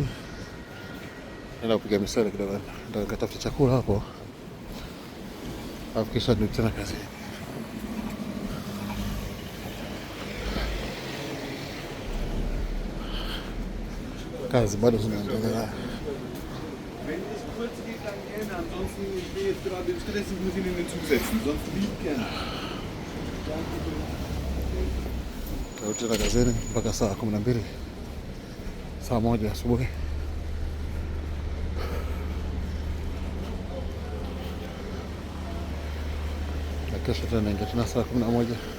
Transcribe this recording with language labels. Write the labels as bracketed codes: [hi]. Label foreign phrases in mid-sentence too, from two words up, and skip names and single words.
[sw] Naenda kupiga misali kidogo. Ndio nikatafuta chakula hapo. Alafu kisha ndio tena kazini. Kazi bado zinaendelea. [de] Ansonsten bin ich jetzt gerade im Stress, ich muss Ihnen den Zug setzen, sonst lieb gerne. [sw] Tarudi tena kazini mpaka saa 12. Saa 1 asubuhi. Na kesho tena naingia tena saa 11.